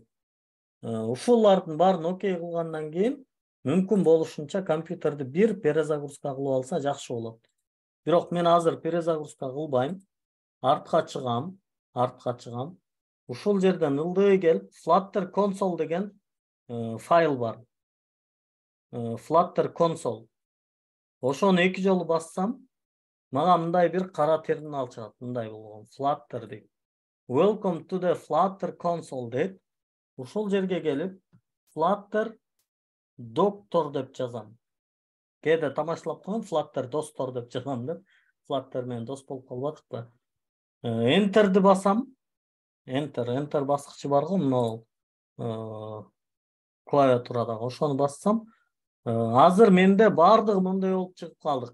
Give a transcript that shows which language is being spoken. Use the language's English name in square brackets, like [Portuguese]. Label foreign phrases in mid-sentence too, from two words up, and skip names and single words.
[Kyrgyz] Ушулардын баарын окей кылгандан кийин мүмкүн болушунча компьютерди бир перезагрузка кылып алса жакшы болот. Бирок мен азыр перезагрузка кылбайм. Артка чыгам. Ушул жерден ылдый келип, Flutter console деген файл бар. Flutter console. Ошону 2 жолу бассам, мага мындай бир кара терминал чыгат. Мындай болгон. Flutter дейт. [English] Welcome to the Flutter console [Kyrgyz] дейт. Ушул жерге келип, Flutter доктор деп жазам. Кээде тамашалап коем, Flutter достор деп жазам деп. Flutter менен дос болуп калбадыкпы? Enter'ди басам. Enter баскычы бар го, мына клавиатурадагы ошону бассам, азыр менде бардыгы мындай болуп чыгып калды.